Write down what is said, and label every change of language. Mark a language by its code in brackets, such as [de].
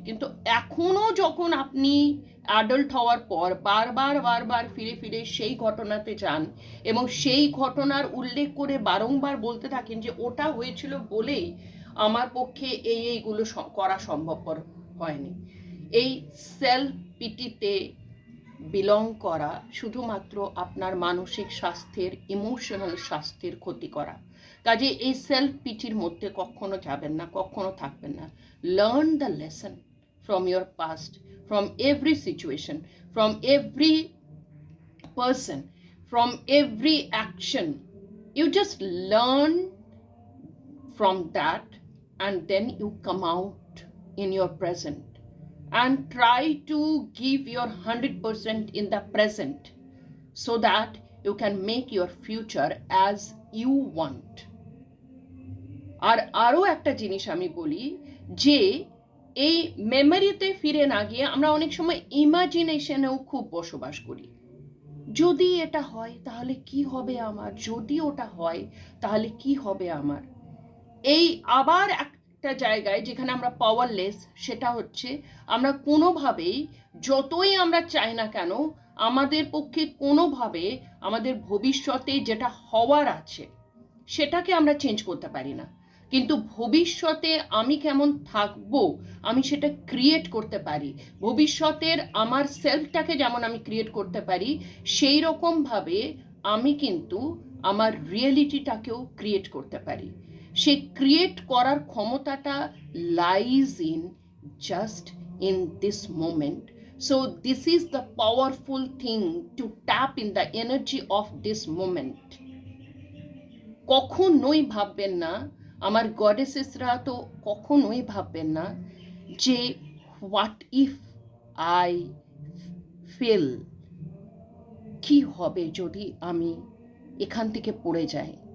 [bn] কিন্তু এখনও যখন আপনি অ্যাডাল্ট হওয়ার পর বারবার বারবার ফিরে ফিরে সেই ঘটনাতে যান এবং সেই ঘটনার উল্লেখ করে বারংবার বলতে থাকেন যে ওটা হয়েছিল বলেই আমার পক্ষে এইগুলো করা সম্ভবপর হয়নি, এই সেলফ পিটিতে বিলং করা শুধুমাত্র আপনার মানসিক স্বাস্থ্যের, ইমোশনাল স্বাস্থ্যের ক্ষতি করা। কাজে এই সেলফ পিটির মধ্যে কখনো যাবেন না, কখনো থাকবেন না। [en] Learn the lesson from your past, from every situation, from every person, from every action. You just learn from that and then you come out in your present and try to give your 100% in the present so that you can make your future as you want. [bn] আর আরও একটা জিনিস আমি বলি যে এই মেমোরিতে ফিরে না গিয়ে আমরা অনেক সময় ইমাজিনেশনেও খুব বসবাস করি। যদি এটা হয় তাহলে কি হবে আমার, যদি ওটা হয় তাহলে কি হবে আমার। এই আবার একটা জায়গায় যেখানে আমরা পাওয়ারলেস, সেটা হচ্ছে আমরা কোনোভাবেই, যতই আমরা চাই না কেন, আমাদের পক্ষে কোনোভাবে আমাদের ভবিষ্যতে যেটা হওয়ার আছে সেটাকে আমরা চেঞ্জ করতে পারি না। কিন্তু ভবিষ্যতে আমি কেমন থাকবো আমি সেটা ক্রিয়েট করতে পারি। ভবিষ্যতের আমার সেলফটাকে যেমন আমি ক্রিয়েট করতে পারি, সেই রকমভাবে আমি কিন্তু আমার রিয়েলিটিটাকেও ক্রিয়েট করতে পারি। সেই ক্রিয়েট করার ক্ষমতাটা [en] Lies in just in this moment. So this is the powerful thing to tap in the energy of this moment. [bn] কখনোই ভাববেন না, আমার গডেসেসরা তো কখনোই ভাববেন না যে [en] what if I fail, [bn] কি হবে যদি আমি এখান থেকে পড়ে যাই।